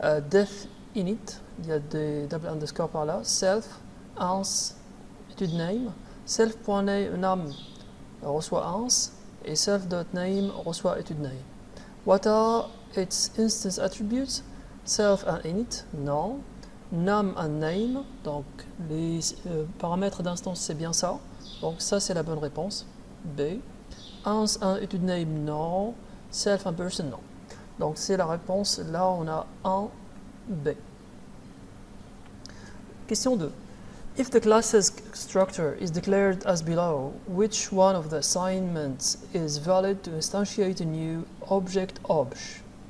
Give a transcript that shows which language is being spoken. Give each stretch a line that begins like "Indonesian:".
French: Def init, il y a des double underscore par là, self, ans, étude name, self.name reçoit ans, et self.name reçoit étude name.
English: What are its instance attributes? Self and init, non. Num and name,
French: donc les paramètres d'instance c'est bien ça, donc ça c'est la bonne réponse, B. Ans and étude name, non.
English: Self and person,
French: non. Donc c'est la réponse, là on a 1, B. Question 2.
English: If the class's structure is declared as below, which one of the assignments is valid to instantiate a new object obj?